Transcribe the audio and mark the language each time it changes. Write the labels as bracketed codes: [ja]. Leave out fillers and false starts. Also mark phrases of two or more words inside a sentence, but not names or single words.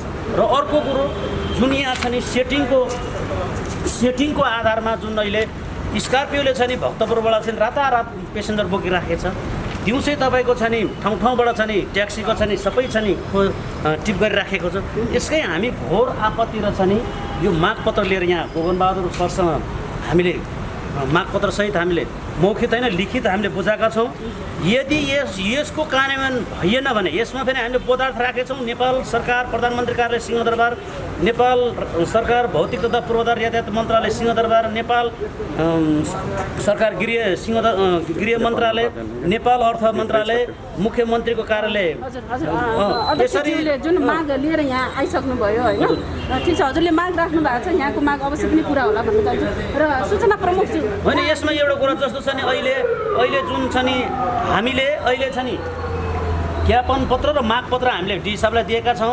[ne] र अर्को कुरो जुन यहाँ छ नि सेटिङको आधारमा जुन अहिले स्कर्पियोले छ नि भक्तपुरबाट चाहिँ रातारात पेसेन्जर बोकिराखेको छ, दिउँसै तपाईँको छ नि ठाउँ ठाउँबाट छ नि ट्याक्सीको छ नि सबै छ नि टिप गरिराखेको छ। यसकै हामी घोर आपत्ति र छ नि यो मागपत्र लिएर यहाँ गोगनबहादुर सरसँग हामीले मागपत्रसहित हामीले मौखित होइन लिखित हामीले बुझाएका छौँ। यदि यसको कार्यान्वयन भएन भने यसमा फेरि हामीले पदार्थ राखेछौँ। नेपाल सरकार प्रधानमन्त्री कार्यालय सिंहदरबार, नेपाल सरकार भौतिक तथा पूर्वाधार यातायात मन्त्रालय सिंहदरबार, नेपाल सरकार गृह मन्त्रालय, नेपाल अर्थ मन्त्रालय, मुख्यमन्त्रीको कार्यालय यसरी जुन माग लिएर यहाँ आइसक्नुभयो होइन, ठिक छ हजुरले माग राख्नु भएको छ, यहाँको माग अवश्य पनि पुरा होला भन्न चाहन्छु। र सूचना प्रमुख होइन यसमा एउटा कुरा जस्तो छ नि अहिले जुन छ नि हामीले अहिले छ नि ज्ञापन पत्र र मागपत्र हामीले डी साहबलाई दिएका छौँ।